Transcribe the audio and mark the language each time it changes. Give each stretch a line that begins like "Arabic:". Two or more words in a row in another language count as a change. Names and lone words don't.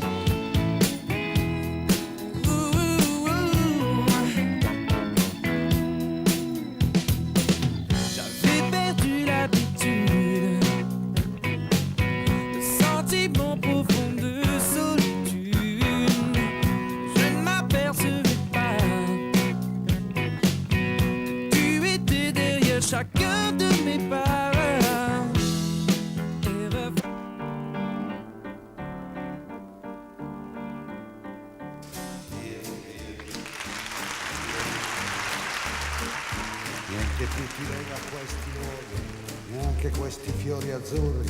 French: J'avais perdu l'habitude. Sentiment profond de solitude, je ne m'apercevais pas que tu étais derrière chacun de mes pas.
Italian: Niente più ti lega questi luoghi, neanche questi fiori azzurri.